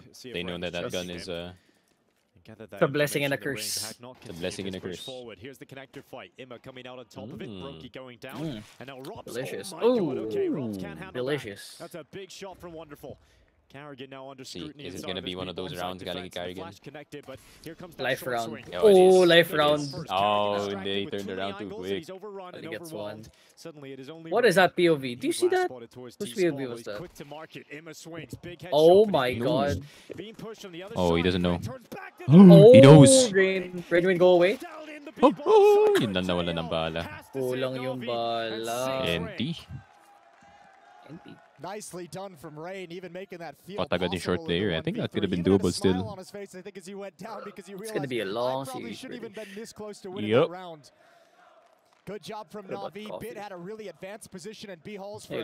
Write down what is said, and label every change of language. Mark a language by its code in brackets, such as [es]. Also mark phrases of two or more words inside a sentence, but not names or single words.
[en] They know that that gun is it's a blessing and a curse. It's a blessing and a curse. Forward. Here's the connector fight. Imma coming out on top of it. Brokey going down. And now Robs. Delicious. Oh, okay. Robs can't handle delicious. That. That's a big shot from Wonderful. See, is it gonna be one of those rounds [tl] galing kay [en] Carrigan? Life round. Oh, life round. Oh, they turned around too quick. Only gets one. What is that POV? Do you see that? Whose POV was that? Oh my god. Oh, he doesn't know. Oh, he knows. Rain go away. [tl] Yun lang nawala ng bala. Kulang yung bala. [en] Empty. Nicely done from Rain, even making that feel [tl] Patagad yung [en] short player. I think that could have been doable still. It's gonna be a long series. Yep. Good job from Navi. Bit had a really advanced position in B halls for